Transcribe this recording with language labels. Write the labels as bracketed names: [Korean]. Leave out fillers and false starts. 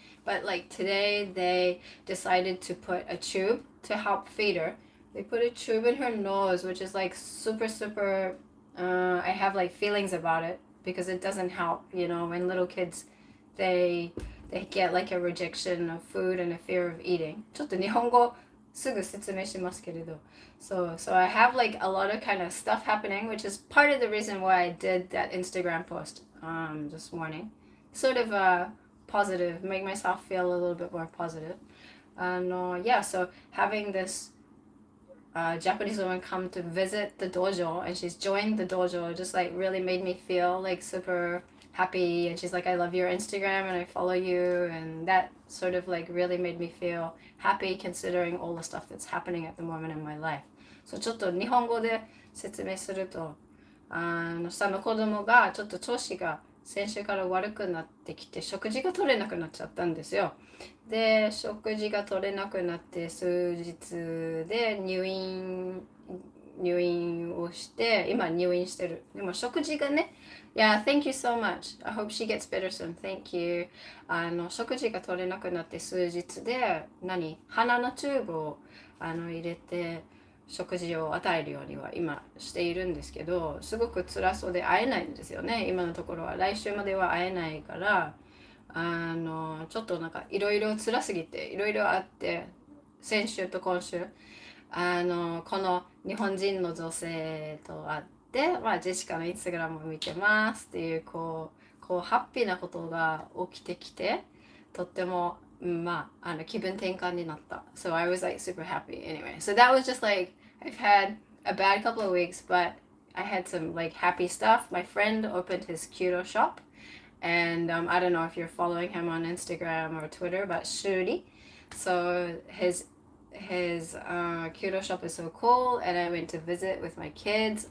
[English] But like today they decided to put a tube to help feed her. They put a tube in her nose, which is like super I have like feelings about it because it doesn't help, when little kids they get like a rejection of food and a fear of eating. [Japanese] ちょっと日本語すぐ説明しますけれど。 [English] So I have like a lot of kind of stuff happening, which is part of the reason why I did that Instagram post this morning. Sort of positive, make myself feel a little bit more positive. Yeah, so having this Japanese woman come to visit the dojo and she's joined the dojo just like really made me feel like super happy, and she's like, I love your Instagram and I follow you, and that sort of like really made me feel happy considering all the stuff that's happening at the moment in my life. [Japanese] So ちょっと日本語で説明すると、下の子供がちょっと調子が先週から悪くなってきて食事が取れなくなっちゃったんですよ。で、食事が取れなくなって数日で入院をして今入院してる。でも食事がね、 [English] Yeah, thank you so much. I hope she gets better soon. Thank you. [Japanese] 食事が取れなくなって数日で鼻のチューブを入れて食事を与えるようには今しているんですけど、すごく辛そうで会えないんですよね。今のところは来週までは会えないから、ちょっとなんかいろいろ辛すぎていろいろあって、先週と今週この日本人の女性と会って、ジェシカのインスタグラムを見てますっていうこうハッピーなことが起きてきて、とっても気分転換になった。 [English] So I was like super happy anyway. So that was just like, I've had a bad couple of weeks, but I had some like happy stuff. My friend opened his kyudo shop, and I don't know if you're following him on Instagram or Twitter, but Shuri. So his kyudo shop is so cool, and I went to visit with my kids.